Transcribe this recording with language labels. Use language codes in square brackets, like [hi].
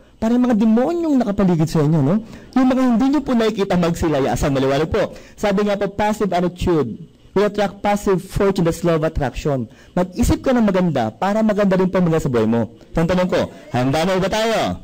[tl] Parang mga demonyong nakapaligid sa inyo, no? Yung mga hindi nyo po nakikita magsilayasan, maliwanag po. Sabi nga po, [en] passive attitude will attract passive fortune, that's law of attraction. [tl] Mag-isip ka ng maganda para maganda rin pa mga sa buhay mo. Tanong ko, handa na ba tayo?